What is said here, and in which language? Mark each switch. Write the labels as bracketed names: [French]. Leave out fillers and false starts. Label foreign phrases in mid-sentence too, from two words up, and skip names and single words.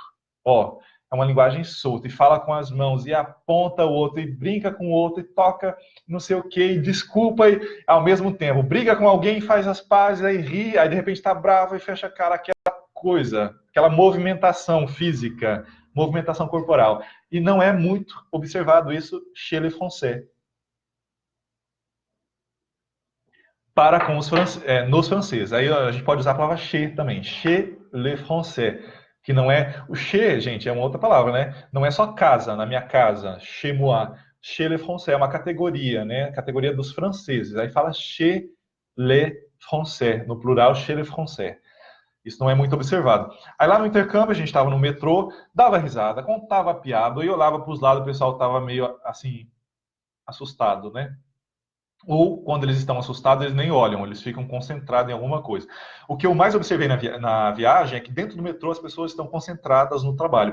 [Portuguese] Ó, é uma linguagem solta, e fala com as mãos, e aponta o outro, e brinca com o outro, e toca não sei o quê, e desculpa, e ao mesmo tempo, briga com alguém, faz as pazes, aí ri, aí de repente está bravo e fecha a cara, aquela coisa, aquela movimentação física, movimentação corporal. E não é muito observado isso [French] chez les Français. [Portuguese] Para com os nos franceses. Aí a gente pode usar a palavra chez também, [French] chez les Français, [Portuguese] que não é... O chez, gente, é uma outra palavra, né? Não é só casa, na minha casa, [French] chez moi. Chez les Français [Portuguese] é uma categoria, né? Categoria dos franceses. Aí fala [French] chez les Français, [Portuguese] no plural, [French] chez les Français. [Portuguese] Isso não é muito observado. Aí lá no intercâmbio, a gente estava no metrô, dava risada, contava piada, e olhava para os lados, o pessoal estava meio assim, assustado, né? Ou, quando eles estão assustados, eles nem olham, eles ficam concentrados em alguma coisa. O que eu mais observei na viagem é que dentro do metrô as pessoas estão concentradas no trabalho.